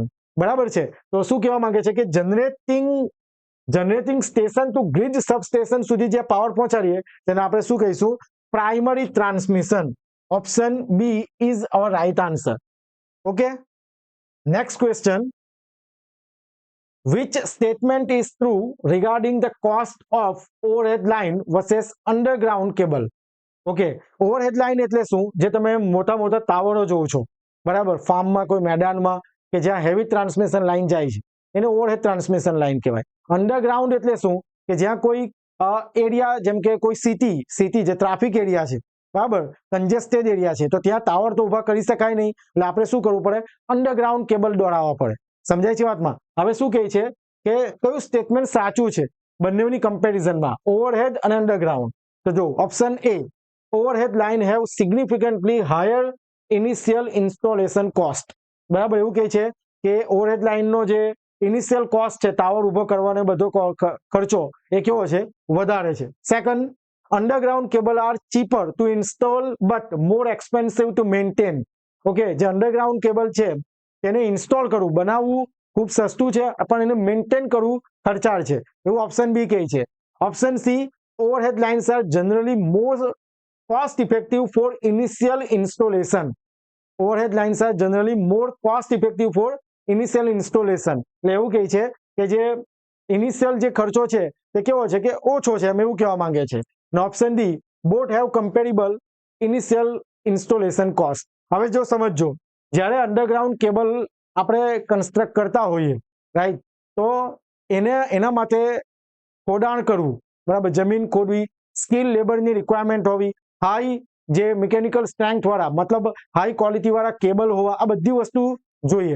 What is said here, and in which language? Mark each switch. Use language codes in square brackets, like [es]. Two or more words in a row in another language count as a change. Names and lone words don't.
[gu] બરાબર છે? તો શું કહેવા માંગે છે કે [en] generating station to grid substation [gu] સુધી જે પાવર પહોંચાડીએ તેને આપણે શું કહીશું? [en] primary transmission. option B is our right answer. okay, next question. Which statement is true regarding the cost of overhead line versus underground cable? [gu] ઓકે, ઓવરહેડ લાઇન એટલે શું? જે તમે મોટા મોટા ટાવરો જોવો છો, બરાબર, ફાર્મમાં, કોઈ મેદાનમાં, કે જ્યાં [en] heavy transmission line [gu] જાય છે, એને [en] overhead transmission line [gu] કહેવાય. અંડરગ્રાઉન્ડ એટલે શું? કે જ્યાં કોઈ એરિયા, જેમ કે કોઈ સિટી જે [en] traffic area [gu] છે, બરાબર, [en] congested area [gu] છે, તો ત્યાં ટાવર તો ઊભા કરી શકાય નહીં, એટલે આપણે શું કરવું પડે? [en] underground cable [gu] દોડાવવા પડે. સમજાય છે વાતમાં? હવે શું કહે છે કે કયું સ્ટેટમેન્ટ સાચું છે બંનેની કમ્પેરિઝનમાં, ઓવરહેડ અને અંડરગ્રાઉન્ડ? તો જો [en] option A, overhead line have significantly higher initial installation cost. [gu] બરાબર, એવું કહે છે કે ઓવરહેડ લાઇનનો જે [en] initial cost [gu] છે, ટાવર ઊભો કરવાનો બધો ખર્ચો, એ કેવો છે? વધારે છે. [en] second, underground cable are cheaper to install but more expensive to maintain. [gu] ઓકે, જે [en] underground cable [gu] છે તેને ઇન્સ્ટોલ કરવું, બનાવવું ખૂબ સસ્તું છે, પણ એને મેન્ટેન કરવું ખર્ચાળ છે, એવું [en] option B [gu] કહે છે. [en] option C, overhead lines are generally more cost effective for initial installation. Overhead lines are generally more cost effective for initial installation. [gu] એટલે એવું કહે છે કે જે ઇનિશિયલ જે ખર્ચો છે તે કેવો છે કે ઓછો છે, એમ એવું કહેવા માંગે છે. અને [en] option D, both have comparable initial installation cost. [gu] હવે જો સમજો, જ્યારે [en] underground cable [gu] આપણે કન્સ્ટ્રક્ટ કરતા હોઈએ, રાઈટ, તો એના માટે ખોદાણ કરવું, બરાબર, જમીન ખોદવી, સ્કિલ લેબરની રિક્વાયરમેન્ટ હોવી, હાઈ જે [en] mechanical strength [gu] વાળા, મતલબ [en] high quality [gu] વાળા કેબલ હોવા, આ બધી વસ્તુ જોઈએ.